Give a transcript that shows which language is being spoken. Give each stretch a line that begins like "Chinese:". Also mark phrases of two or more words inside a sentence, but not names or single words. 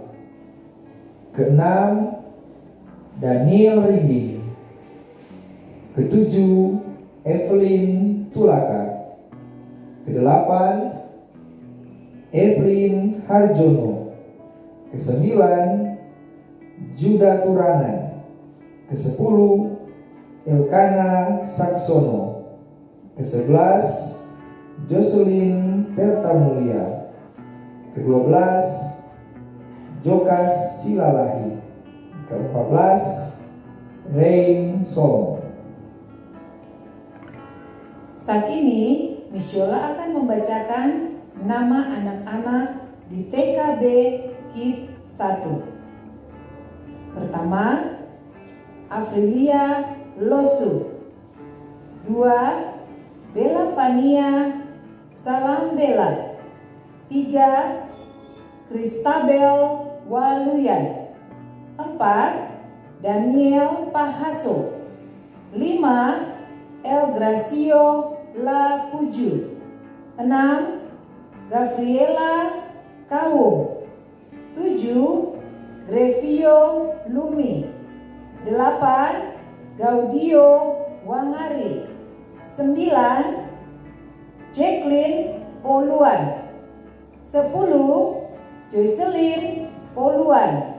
Indonesian: Keenam, Daniel Rinding. Ketujuh, Evelyn Tulaka. Kedelapan, Evelyn Harjono. Kesembilan, Juda Turangan. Kesepuluh, Elkana Saksono. Kesebelas, Jocelyn Tertamulia. Ke-12, Jokas Silalahi. Ke-14, Rain Solomon. Saat ini, Miss Yola akan membacakan nama anak-anak di TKB KID 1. Pertama, Afrilia Losu. 2, Bella Fania Salam Bella. 3, Kristabel Waluyan. 4, Daniel Pahaso. 5, El Gracio La Puju. 6, Gabriela Kaum. 7, Grevio Lumi. 8, Gaudio Wangari. 9, Jacqueline Poluan. 10, Joycelyn Poluan.